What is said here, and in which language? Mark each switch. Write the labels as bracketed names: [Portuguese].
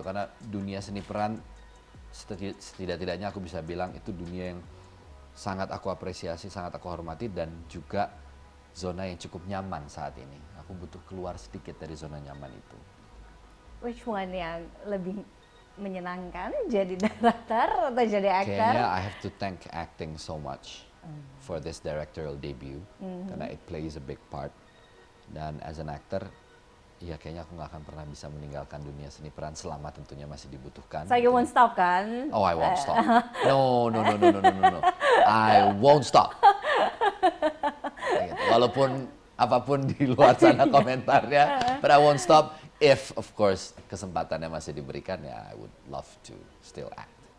[Indonesian] Karena dunia seni peran setidak-tidaknya aku bisa bilang itu dunia yang sangat aku apresiasi, sangat aku hormati dan juga zona yang cukup nyaman saat ini. Aku butuh keluar sedikit dari zona nyaman itu. [English] Which one [Indonesian] yang lebih menyenangkan, jadi director atau jadi aktor? Kayaknya [English] I have to thank acting so much for this directorial debut [Indonesian] karena [English] it plays a big part. [Indonesian] Dan [English] as an actor, [Indonesian] ya kayaknya aku nggak akan pernah bisa meninggalkan dunia seni peran selama tentunya masih dibutuhkan. [English] So you won't stop [Indonesian] kan? [English] Oh, I won't stop. No. I won't stop. Gitu. [Indonesian] Walaupun apapun di luar sana komentarnya, [English] but I won't stop if, of course, [Indonesian] kesempatannya masih diberikan, ya [English] I would love to still act.